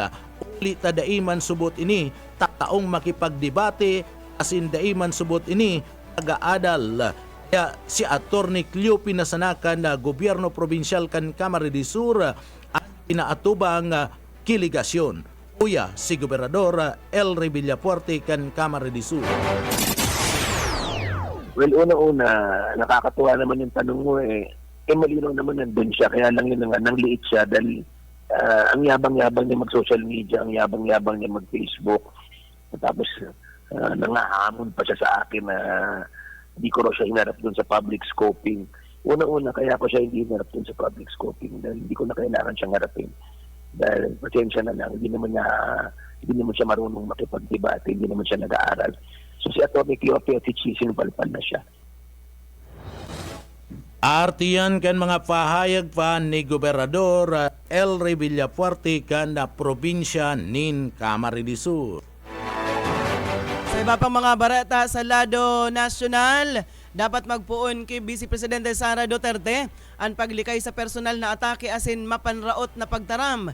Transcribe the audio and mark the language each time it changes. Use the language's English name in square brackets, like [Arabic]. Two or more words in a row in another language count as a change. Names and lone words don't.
[Bikol] Ulit na daiman subot ini taong makipagdebate asin daiman subot ini taga-adal kaya si Attorney Cleo pinasanakan na gobyerno probinsyal kan Camarines del Sur at pinaatubang kiligasyon. Kuya si Gobernador Elry Villafuerte kan Camarines del Sur. [Filipino] Well, una-una, nakakatuwa naman yung tanong mo malinaw naman nandun siya, kaya lang yun nang liit siya dahil ang yabang-yabang niya mag- [English] social media, [Filipino] ang yabang-yabang niya mag-Facebook. Tapos nangahamon pa siya sa akin na hindi ko raw siya hinarap dun sa [English] public scoping. [Filipino] Una-una, kaya ko siya hindi hinarap dun sa [English] public scoping [Filipino] dahil hindi ko na kailangan siyang harapin. Dahil pasensya na lang, hindi naman siya marunong makipagdebate, hindi naman siya nag-aaral. So si Atty. Cleo Petich, sinupalpal na siya. [Bikol] Artiyan kan mga pahayag pa ni Gobernador El Villafuerte kan na probinsya nin Camarines Sur. Sa iba pang mga barata sa lado nasyonal, dapat magpuon kay Vice Presidente Sara Duterte ang paglikay sa personal na atake asin mapanraot na pagtaram.